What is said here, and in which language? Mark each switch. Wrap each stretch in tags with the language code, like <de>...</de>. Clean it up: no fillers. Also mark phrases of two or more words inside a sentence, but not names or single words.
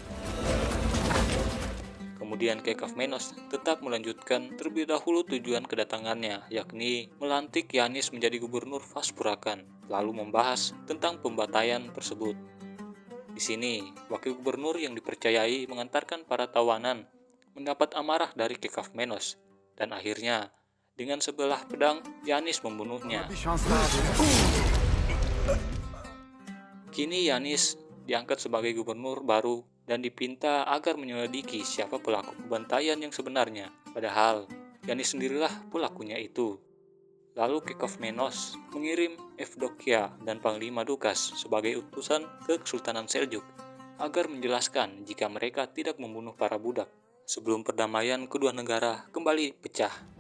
<id>Kemudian Kekaf Menos tetap melanjutkan terlebih dahulu tujuan kedatangannya, yakni melantik Yanis menjadi gubernur Vaspurakan, lalu membahas tentang pembantaian tersebut. Di sini, wakil gubernur yang dipercayai mengantarkan para tawanan mendapat amarah dari Kekaf Menos, dan akhirnya dengan sebelah pedang Yanis membunuhnya.</id> <tr>Bir şans daha verin.</tr> <id>Kini Yanis diangkat sebagai gubernur baru dan dipinta agar menyelidiki siapa pelaku pembantaian yang sebenarnya. Padahal Yanis sendirilah pelakunya itu. Lalu Kekaf Menos mengirim Evdokia dan Panglima Dukas sebagai utusan ke Kesultanan Seljuk agar menjelaskan jika mereka tidak membunuh para budak sebelum perdamaian kedua negara kembali pecah.</id>